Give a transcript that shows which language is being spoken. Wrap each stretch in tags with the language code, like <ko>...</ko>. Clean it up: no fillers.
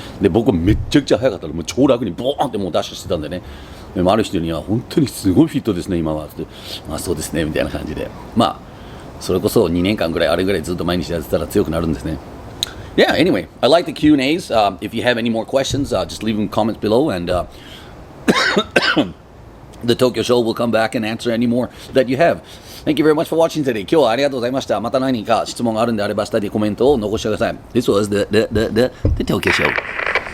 <ja>で僕めっちゃくちゃ速かったのもう超楽にボーンってもうダッシュしてたんでね。でもある人には本当にすごいフィットですね今はって、まあそうですねみたいな感じで、まあそれこそ2年間ぐらいあれぐらいずっと毎日やってたら強くなるんですね。</ja> <en>Yeah, anyway, I like the Q&As. If you have any more questions, just leave them comments below, and the Tokyo Show will come back and answer any more that you have. Thank you very much for watching today.</en> <ja>今日はありがとうございました。また何か質問があるんであれば下でコメントを残してください。</ja> <en>This was the Tokyo Show.</en>